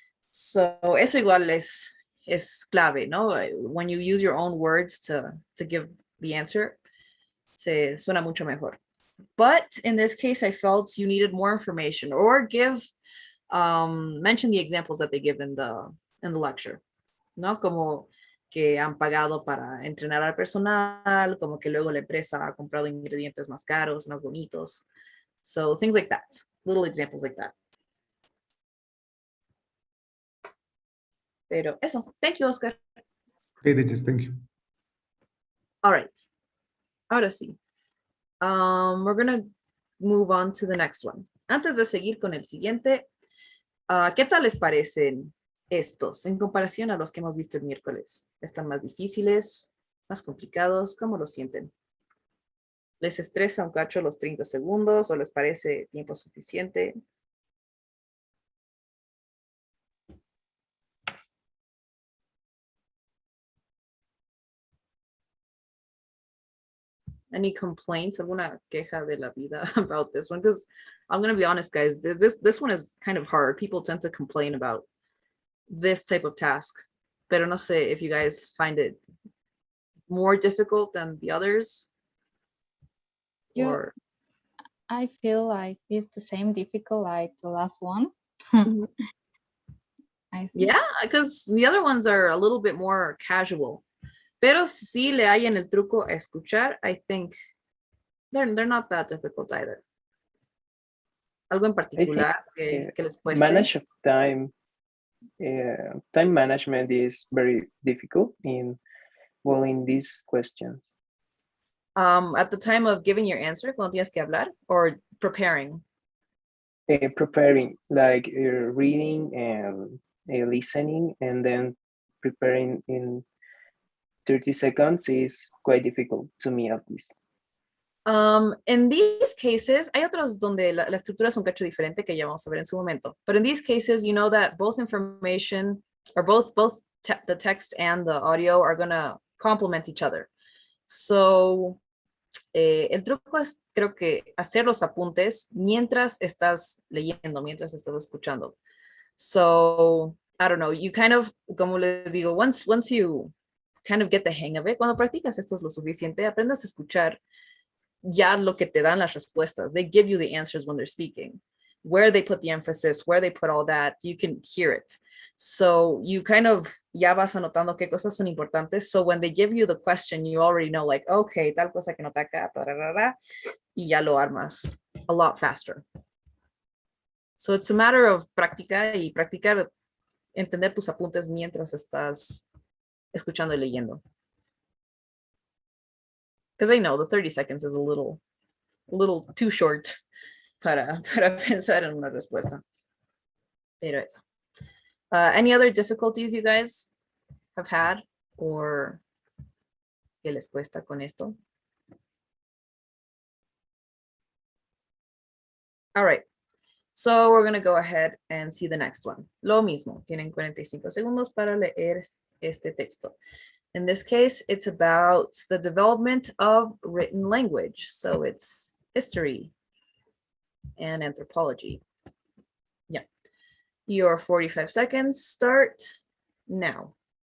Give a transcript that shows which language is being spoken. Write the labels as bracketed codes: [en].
[es] So eso igual es clave, ¿no? [en] When you use your own words to give the answer, [es] se suena mucho mejor. [en] But in this case, I felt you needed more information or mention the examples that they give in the lecture, [es] ¿no? Como que han pagado para entrenar al personal, como que luego la empresa ha comprado ingredientes más caros, más bonitos. [en] So things like that, little examples like that. [es] Pero eso, [en] thank you, Oscar. Okay, teacher, thank you. All right, [es] ahora sí. [en] We're gonna move on to the next one. [es] Antes de seguir con el siguiente, ¿qué tal les parecen estos en comparación a los que hemos visto el miércoles? ¿Están más difíciles, más complicados? ¿Cómo lo sienten? ¿Les estresa un cacho los 30 segundos o les parece tiempo suficiente? [en] Any complaints? [es] ¿Alguna queja de la vida [en] about this one? Because I'm going to be honest, guys, this one is kind of hard. People tend to complain about this type of task. [es] Pero no sé [en] if you guys find it more difficult than the others. Yeah. Or I feel like it's the same difficult like the last one. Mhm. I think. Yeah, because the other ones are a little bit more casual. [es] Pero si le hallan el truco a escuchar, [en] I think they're not that difficult either. [es] Algo en particular que les cueste. [en] Manage of time, time management is very difficult in these questions. At the time of giving your answer, [es] cuando tienes que hablar, [en] or preparing. Preparing, like reading and listening, and then preparing in 30 seconds is quite difficult to me, at least. In these cases, [es] hay otros donde la estructura es un cacho diferente que ya vamos a ver en su momento. [en] But in these cases, you know that both information or both the text and the audio are going to complement each other. [es] So, el truco es, creo que, hacer los apuntes mientras estás leyendo, mientras estás escuchando. [en] So, I don't know, you kind of, como les digo, once you kind of get the hang of it, [es] cuando practicas esto es lo suficiente, aprendas a escuchar ya lo que te dan las respuestas. [en] They give you the answers when they're speaking. Where they put the emphasis, where they put all that, you can hear it. So you kind of [es] ya vas anotando qué cosas son importantes. [en] So when they give you the question, you already know like, okay, [es] tal cosa que nota acá, y ya lo armas [en] a lot faster. [es] So it's a matter of práctica y practicar, entender tus apuntes mientras estás escuchando y leyendo. [en] Because I know the 30 seconds is a little too short [es] para pensar en una respuesta. Pero eso. [en] Any other difficulties you guys have had or [es] que les cuesta con esto? [en] All right. So we're going to go ahead and see the next one. [es] Lo mismo. Tienen 45 segundos para leer este texto. [en] In this case, it's about the development of written language. So it's history and anthropology. Yeah. Your 45 seconds start now.